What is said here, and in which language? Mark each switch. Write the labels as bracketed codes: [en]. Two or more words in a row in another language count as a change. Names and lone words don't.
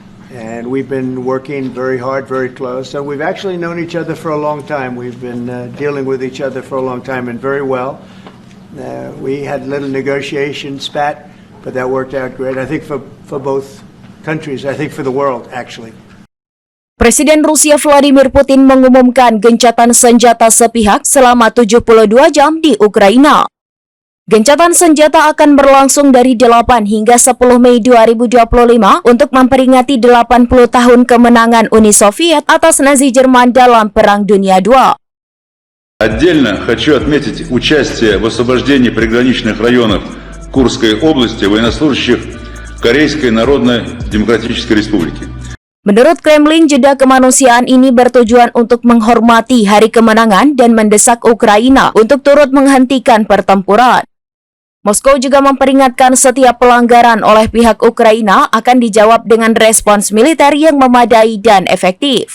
[en] And we've been working very hard, very close. So we've actually known each other for a long time. We've been dealing with each other for a long time and very well. We had a little negotiation spat, but that worked out great. I think for both countries, I think for the world, actually. [id] Presiden Rusia Vladimir Putin mengumumkan gencatan senjata sepihak selama 72 jam di Ukraina. Gencatan senjata akan berlangsung dari 8 hingga 10 Mei 2025 untuk memperingati 80 tahun kemenangan Uni Soviet atas Nazi Jerman dalam Perang Dunia II. [ru] Отдельно хочу отметить участие в освобождении приграничных районов Курской области военнослужащих Корейской Народно-Демократической Республики. [id] Menurut Kremlin, jeda kemanusiaan ini bertujuan untuk menghormati hari kemenangan dan mendesak Ukraina untuk turut menghentikan pertempuran. Moskow juga memperingatkan setiap pelanggaran oleh pihak Ukraina akan dijawab dengan respons militer yang memadai dan efektif.